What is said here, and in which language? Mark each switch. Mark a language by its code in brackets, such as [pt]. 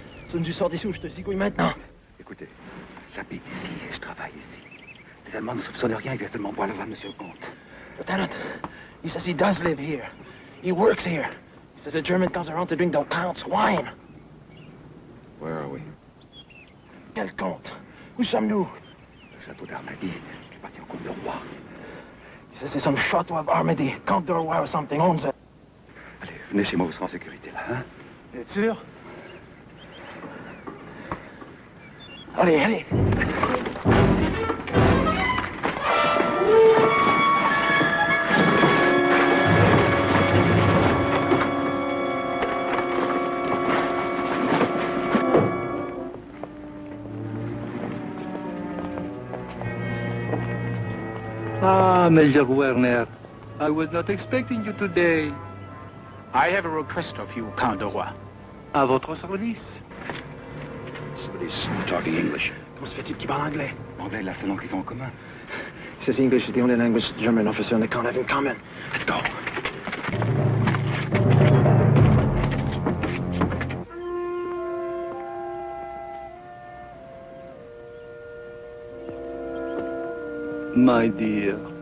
[fr] Si tu sors d'ici ou je te zigouille maintenant. Écoutez, j'habite ici et je travaille ici. Les Allemands ne soupçonnent rien, ils viennent seulement boire le vin de Monsieur le Comte. [en] Lieutenant, he says he does live here. He works here. He says the German comes around to drink the Count's wine. Where are we? [fr] Quel Comte? Où sommes-nous? Le château d'Armady, qui est parti au Comte de Roy. [en] He says there's some château of Armady, Comte de Roy or something owns it. [fr] Allez, venez chez moi, vous serez en sécurité là, hein? T'es sûr? Allez, allez. [en] Major Werner. I was not expecting you today. I have a request of you, Count de Roy. [fr] À votre service. [en] Somebody's talking English. [fr] Comment se fait-il qu'il parle anglais? L'anglais est la seule langue qu'ils ont en commun. [en] He says English is the only language the German officer and they can't have in common. Let's go. My dear.